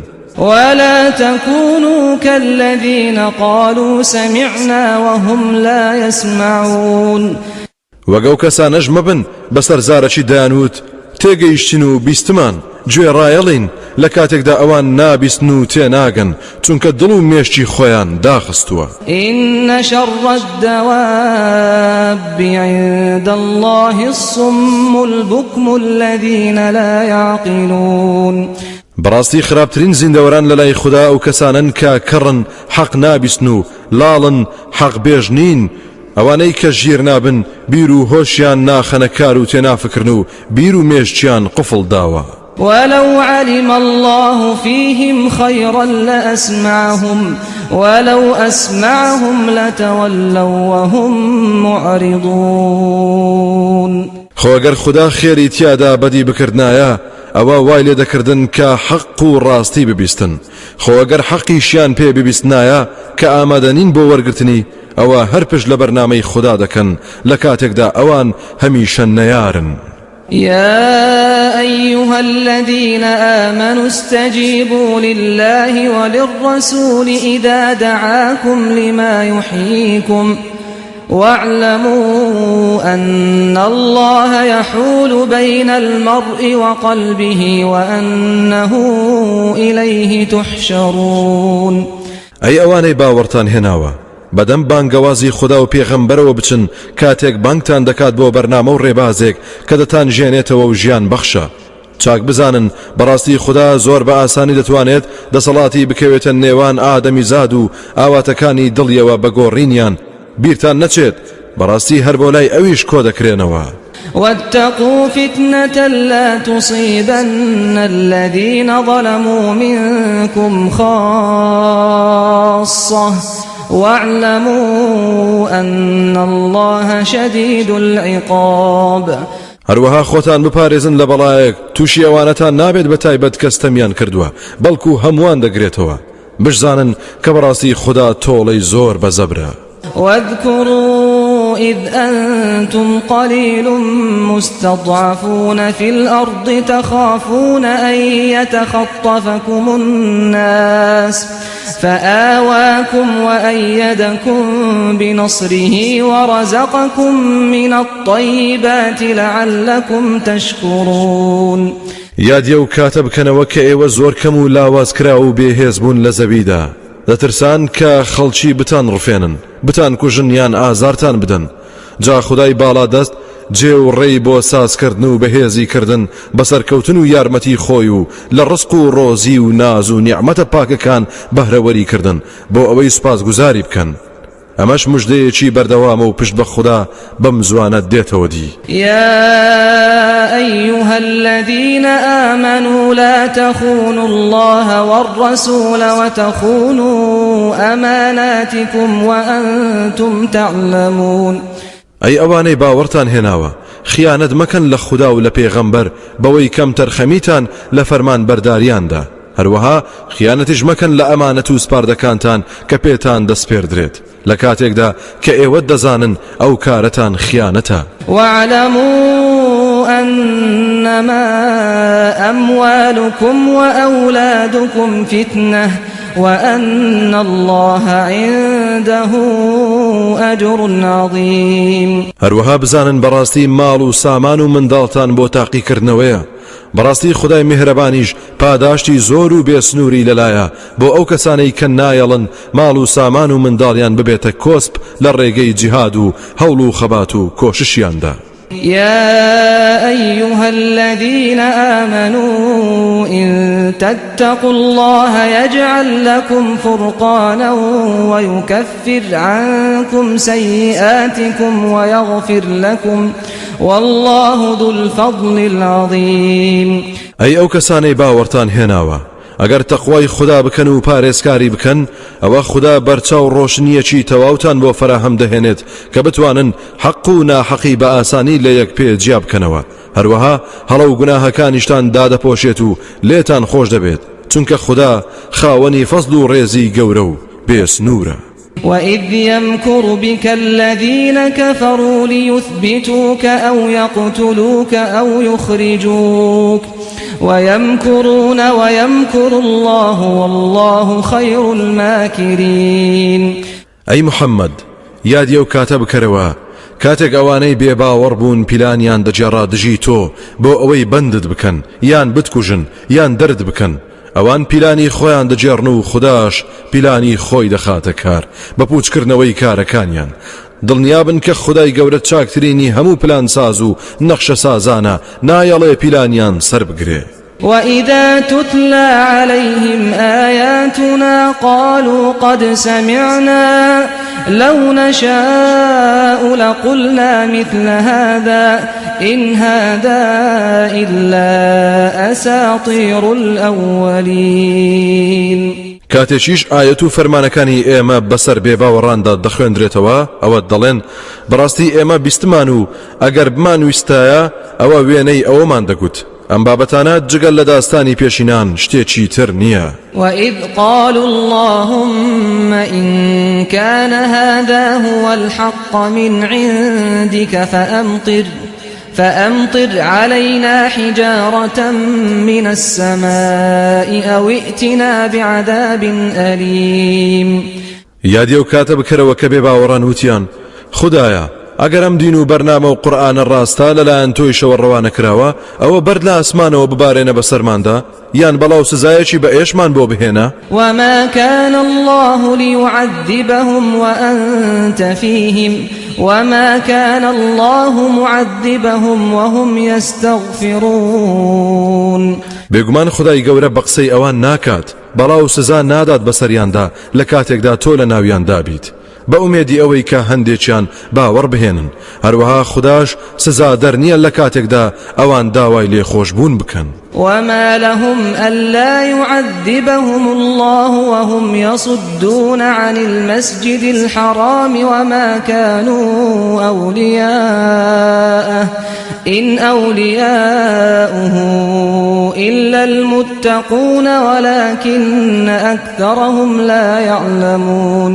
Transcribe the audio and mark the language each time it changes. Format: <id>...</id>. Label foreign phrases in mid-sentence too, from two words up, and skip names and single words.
<ar>ولا تكونوا كالذين قالوا سمعنا وهم لا يسمعون</ar> <ckb>وەگەو کەسانەش مەبن بەسەر زارەکی دایانوت تێگەیشتین و بیستمان گوێ ڕایەڵین لە کاتێکدا ئەوان نابیستن و تێناگەن چونکە دڵ و مێشتی خۆیان داخستووە</ckb> <ar>إن شر الدواب عند الله الصم البكم الذين لا يعقلون</ar> <ckb>بەڕاستی خراپترین زیندەوەران لەلای خوددا ئەو کەسانن کە کەڕن حەق نابیستن و لاڵن حەق بێژ نین ئەوانەی کە ژیر نابن بیر و هۆشیان ناخەنە کار و تێنافکردن و بیر و مێشتیان قفڵ داوە</ckb> <ar>ولو علم الله فيهم خيرا لأسمعهم ولو أسمعهم لتولوا وهم معرضون</ar> <ckb>خۆ ئەگەر خوددا خێری تیادا بەدی بکردنایە ئەوە وای لێ دەکردن کە حەق و ڕاستی ببیستن خۆ ئەگەر حەقیشیان پێ ببیستنایە کە ئامادەنین بۆ وەرگرتنی ئەوە هەر پشت لە بەرنامەی خوددا دەکەن لە کاتێکدا ئەوان هەمیشە نەیارن</ckb> <ar>يا أيها الذين آمنوا استجيبوا لله وللرسول إذا دعاكم لما يحييكم واعلموا أن الله يحول بين المرء وقلبه وأنه إليه تحشرون</ar> <ckb>أي أواني باورتان هناوە بەدەم بانگەوازی خوددا و پێغەمبەرەوە بچن کاتێک بانگتان دەکات بۆ بەرنامە و ڕێبازێک کە دەتان ژێنێتەوە و ژیان بەخشە چاک بزانن بەڕاستی خوددا زۆر بە ئاسانی دەتوانێت دەسەڵاتی بکەوێتە نێوان ئادەمی زاد و ئاواتەکانی دڵیەوە بەگۆڕینیان بیرتان نەچێت بەڕاستی هەر بۆ لای ئەویش کۆ دەکرێنەوە</ckb> <ar>واتقوا فتنة لا تصيبن الذين ظلموا منكم خاصة واعلموا أن الله شديد العقاب</ar> <ckb>هەروەها خۆتان بپارێزن لە بەڵایەک تووشی ئەوانەتان نابێت بە تایبەت کەستەمیان کردووە بەڵکو هەمووان دەگرێتەوە بشزانن کە بەڕاستی خوددا تۆڵەی زۆر بەزەبرە</ckb> <ar>واذكروا إذ أنتم قليل مستضعفون في الأرض تخافون أن يتخطفكم الناس فآواكم وأيدكم بنصره ورزقكم من الطيبات لعلكم تشكرون</ar> <ckb>یادیە و کاتە بکەنەوە کە ئێوە زۆر کەم و لاواز کرا و بێهێز بوون لە زەویدا دەترسان کە خەڵکی بتان ڕفێنن بتان کوژن یان ئازارتان بدەن جا خودای باڵا دەست جێ و ڕێی بۆ سازکردن و بەهێزی کردن بەسەرکەوتن و یارمەتی خۆی و لە ڕزق و ڕۆزی و ناز و نیعمەتە پاکەکان بەهرەوەری کردن بۆ ئەوەی سوپاسگوزاری بکەن ئەمەش موژدەیەکی بەردەوامە و پشت بە خوددا بەم زوانە دێتەوە دی</ckb> <ar>يا أيها الذين آمنوا لا تخونوا الله والرسول وتخونوا أماناتكم وأنتم تعلمون</ar> <ckb>ئەی ئەوانەی باوەڕتان هێناوە خیانەت مەکەن لە خوددا و لە پێغەمبەر بەوەی کەم تەرخەمیتان لە فەرمان بەرداریاندا هەروەها خیانەتیش مەکەن لە ئەمانەت و سپاردەکانتان کە پێتان دەسپێردرێت لە کاتێکدا کە ئێوە دەزانن ئەو کارەتان خیانەتە</ckb> <ar>واعلموا أنما أموالكم وأولادكم فتنة وأن الله عنده أجر عظيم</ar> <ckb>هەروەها بزانن بەڕاستی ماڵ و سامان و منداڵتان بۆ تاقیکردنەوەیە بەڕاستی خدای میهرەبانیش پاداشتی زۆر و بێسنووری لەلایە بۆ ئەو کەسانەی کە نایەڵن ماڵ و سامان و منداڵیان ببێتە کۆسپ لە ڕێگەی جیهاد و هەوڵ و خەبات و کۆششیاندا</ckb> <ar>يا أيها الذين آمنوا إن تتقوا الله يجعل لكم فرقانا ويكفر عنكم سيئاتكم ويغفر لكم والله ذو الفضل العظيم.</ar> <ckb>أي أو كساني باورتان هناوا اگر تقوای خدا بکن و پارێزکاری بکەن ئەوە خدا بەرچاو ڕۆشنیەکی تەواوتان بۆ فراهەم دەهێنێت کە بتوانن حەق و ناحەقی بە ئاسانی لە یەک پێ جیا بکەنەوە. هەروەها هەڵە و گوناهەکانیشتان دادەپۆشێت و لێتان خۆش دەبێت چونکە خدا خاوەنی فەزل و ڕێزی گەورە و بێسنوورە.</ckb> <ar>وإذ يمكر بك الذين كفروا ليثبتوك أو يقتلوك أو يخرجوك ويمكرون ويمكر الله والله خير الماكرين.</ar> <ckb>أي محمد یاد یو کاتە بکەرەوە کاتێک ئەوانەی بێباوەڕ بوون پیلانیان دەجێڕا دژی تۆ بۆ ئەوەی بەندت بکەن یان بتکوژن یان دەرد بکەن. ئەوان پیلانی خۆیان دەجێڕن و خوداش پیلانی خۆی دەخاتە کار بە پوچکردنەوەی کارەکانیان. دڵنیابن کە خدای گەورە چاکترینی هەموو پلان ساز و نەخشە سازانە نایەڵێ پیلانیان سەر بگرێ.</ckb> <ar>وإذا تتلى عليهم آياتنا قالوا قد سمعنا لو نشاء لقلنا مثل هذا إن هذا إلا أساطير الأولين.</ar> <ckb>کاتێکیش ئاەت و فەرمانەکانی ئێمە بەسەر بێباوەڕاندا دەخوێندرێتەوە ئەوە دەڵێن بەڕاستی ئێمە بیستمان و ئەگەر بمان ویستایە ئەوە وێنەی ئەوەمان دەگوت. ئەم بابەتانە جگەل لە داستانی پێشینان شتێکی تر نییە.</ckb> <ar>وإذ قالوا اللهم إن كان هذا هو الحق من عندك فأمطر علينا حجارة من السماء أو ائتنا بعذاب أليم.</ar> <ckb>یادی ئەو کاتە بکەرەوە کە بێباوەڕان وتیان خدایە ئەگەر ئەم دین و بەرنامە و قورئانە ڕاستە لەلایەن تۆی شەوە ڕەوانە کراوە ئەوە بەرد لە ئاسمانەوە ببارێنە بەسەرماندا یان بەڵاو سزایەکی بە ئێشمان بۆ بهێنە.</ckb> <ar>وما كان الله ليعذبهم وأنت فيهم وما كان الله معذبهم وهم يستغفرون.</ar> <ckb>بێگومان خدای گەورە بە قسەی ئەوان ناکات بەڵاو سزا نادات بەسەریاندا لە کاتێکدا تۆ لە ناویاندا بیت بە ئومێدی ئەوەی کە هەندێکیان باوەڕ بهێنن. هەروەها خداش سزا دەرنیە لە کاتێکدا ئەوان داوای لێخۆشبوون بکەن.</ckb> <ar>وما لهم ألا يعذبهم الله وهم يصدون عن المسجد الحرام وما كانوا أولياءه إن أولياؤه إلا المتقون ولكن أكثرهم لا يعلمون.</ar>